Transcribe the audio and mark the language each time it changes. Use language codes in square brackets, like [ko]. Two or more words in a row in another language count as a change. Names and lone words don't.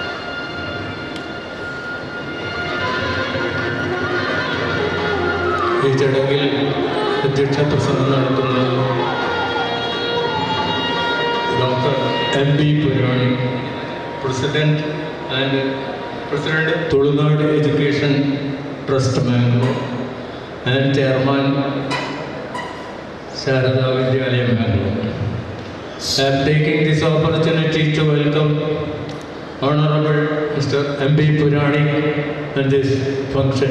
[ml] ಈ ചടങ്ങിൽ അധ്യക്ഷ പ്രസംഗം നടത്തുന്നത് ഡോക്ടർ എം പി പുരാണി, [en] President Tulunad Education Trust Bangalore and Chairman [ml] Sharada Vidyalaya Bangalore. [en] I am taking this opportunity to welcome Honorable Mr. M.B. Purani in this function.